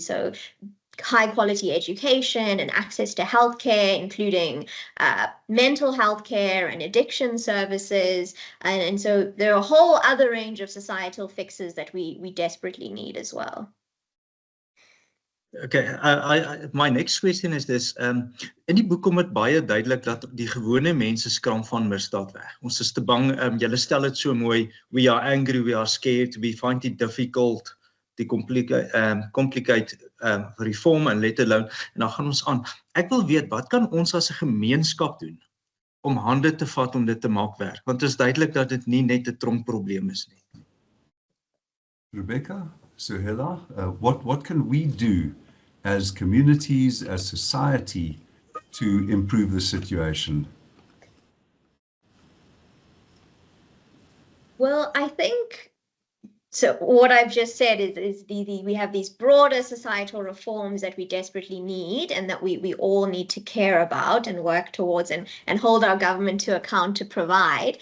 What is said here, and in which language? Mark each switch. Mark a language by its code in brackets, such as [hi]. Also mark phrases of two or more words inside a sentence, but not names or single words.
[en] So high quality education and access to healthcare, including mental health care and addiction services. And so there are a whole other range of societal fixes that we desperately need as well. Okay, my next question is this. [af] In die boek kom dit baie duidelik dat die gewone mense skram van misdaad weg. Ons is te bang, julle stel dit so mooi, [en] we are angry, we are scared, we find it difficult, die complicate reform and let alone, [af] en dan gaan ons aan. Ek wil weet, wat kan ons as 'n gemeenskap doen om hande te vat om dit te maak werk? Want dit is duidelik dat dit nie net 'n tronkprobleem is nie. [en] Rebecca, Suhela, what can we do as communities, as society, to improve the situation? Well, I think, so what I've just said is we have these broader societal reforms that we desperately need and that we all need to care about and work towards and hold our government to account to provide.